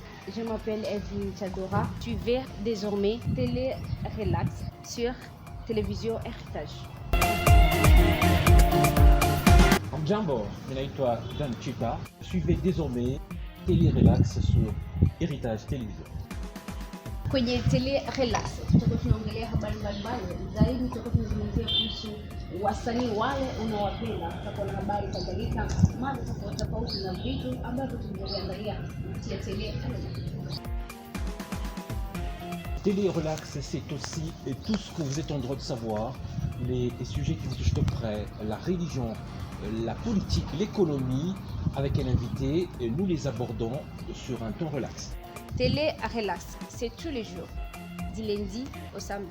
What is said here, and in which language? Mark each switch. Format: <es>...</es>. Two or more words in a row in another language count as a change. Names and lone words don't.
<fr>Je m'appelle Evelyne Chadora. Suivez désormais Télé Relax sur Télévision Héritage.</fr> <sw>Jambo, ninaitwa Dan Chita.</sw> <fr>Suivez désormais Télé Relax sur Héritage Télévision.</fr> <sw>Kwenye Tele Relax tutakuwa tunaongelea habari mbalimbali zaidi, tutakuwa tunazungumzia kuhusu wasanii wale unaowapenda, tutakuwa na habari kadhalika, mada tofauti na vitu ambavyo tumeviangalia kupitia Tele Relax.</sw> <fr>Télé Relax, c'est aussi tout ce que vous êtes en droit de savoir, les sujets qui vous touchent de près, la religion, la politique, l'économie, avec un invité, et nous les abordons sur un ton relax. Télé Relax, c'est tous les jours, du lundi au samedi.</fr>